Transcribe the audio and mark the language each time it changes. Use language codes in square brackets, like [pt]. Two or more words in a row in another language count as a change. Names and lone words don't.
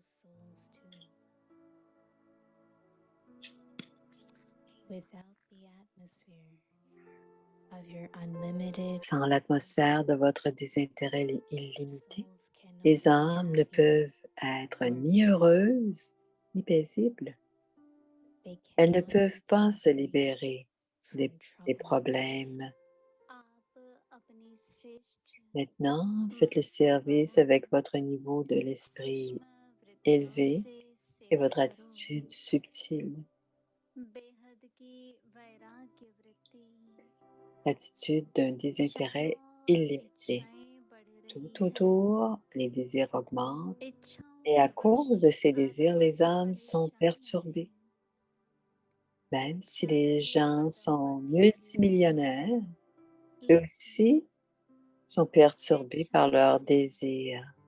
[fr] Sans l'atmosphère de votre désintérêt illimité, les âmes ne peuvent être ni heureuses ni paisibles. Elles ne peuvent pas se libérer des problèmes. [hi] आप अपनी श्रेष्ठ [fr] Maintenant, faites le service avec votre niveau de l'esprit élevé et votre attitude subtile, [hi] बेहद की वैराग्य वृत्ति [fr] l'attitude d'un désintérêt illimité. Tout autour, les désirs augmentent et à cause de ces désirs, les âmes sont perturbées. Même si les gens sont multimillionnaires, eux aussi sont perturbés par leurs désirs.